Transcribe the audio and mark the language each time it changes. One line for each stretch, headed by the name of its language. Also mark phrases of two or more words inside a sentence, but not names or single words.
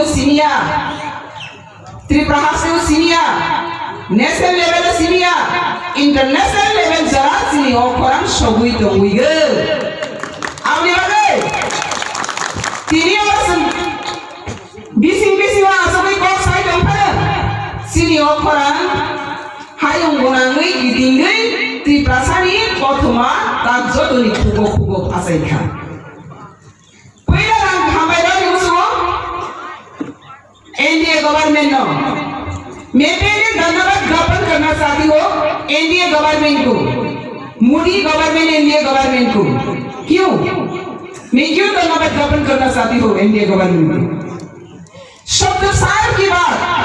Kok Borok: सिनिया त्रिपुराहासो सिनिया
English: national level
Kok Borok: सिनिया
English: international level
Kok Borok: जरा सिनियो खरा सबुइ दंगुइगो आउनि बागे तिनी अवसन बिसिं आसबै को साइ दंफानो सिनियो खरा हायुं गोनाङै गिदिङै त्रिपुरासानि गथमा ताजदनि खुगो आसाइखा पहिला रां खामायरा निउसो
English: NDA government
Hindi: नो मैं पहले धन्यवाद ज्ञापन करना चाहती हूँ
English: NDA government
Hindi: को
English: Modi government NDA government
Hindi: को क्यों मैं क्यों धन्यवाद ज्ञापन करना चाहती हूँ
English: NDA government
Hindi: को शब्दसार की बात